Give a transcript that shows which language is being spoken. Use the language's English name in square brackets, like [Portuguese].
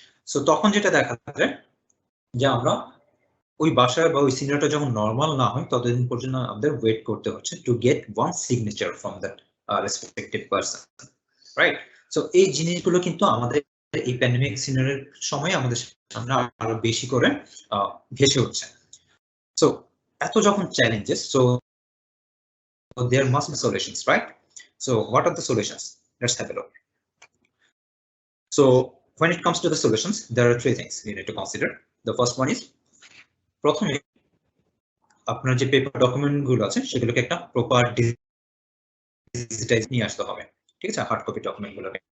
[Bangla] So তখন যেটা দেখা যায় যে আমরা ওই বাসায় বা ওই সিনিয়রটা যখন নরমাল না হয় ততদিন পর্যন্ত আমাদের ওয়েট করতে হচ্ছে [English] to get one signature from that respective person, [Bangla] right. So এই জিনিসগুলো কিন্তু আমাদের এই প্যান্ডেমিক সিনারিওর সময় আমাদের সামনে আরো বেশি করে ভেসে উঠছে। [English] so [Bangla] এত যখন [English] Challenges, so there must be solutions, right? So what are the solutions? Let's have a look. So when it comes to the solutions, there are three things you need to consider. The first one is, [Bangla] প্রথমে আপনার যে paper document গুলো আছে সেগুলোকে একটা proper digitise নিয়ে আসতে হবে, ঠিক আছে, হার্ড কপি ডকুমেন্ট গুলোকে।